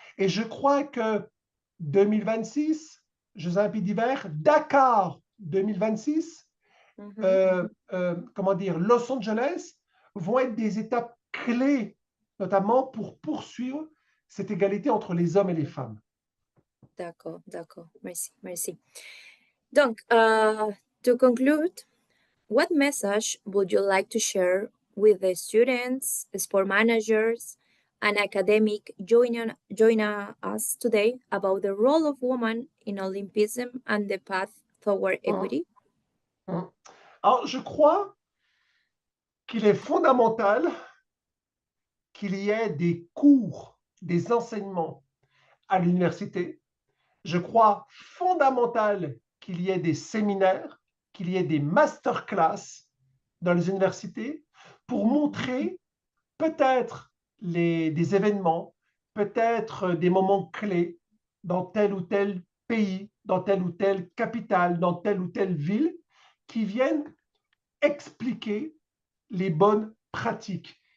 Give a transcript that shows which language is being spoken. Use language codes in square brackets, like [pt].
[fr] Et je crois que 2026, Jeux Olympiques d'hiver, Dakar 2026, comment dire, Los Angeles vont être des étapes clés, notamment pour poursuivre cette égalité entre les hommes et les femmes. D'accord, d'accord. Merci, merci. [en] Donc, to conclude, what message would you like to share with the students, sport managers, and academic joining us today about the role of women in Olympism and the path toward equity? [fr] Alors, je crois qu'il est fondamental qu'il y ait des cours, des enseignements à l'université. Je crois fondamental qu'il y ait des séminaires, qu'il y ait des masterclass dans les universités pour montrer peut-être des événements, peut-être des moments clés dans tel ou tel pays, dans telle ou telle capitale, dans telle ou telle ville, qui viennent expliquer les bonnes pratiques.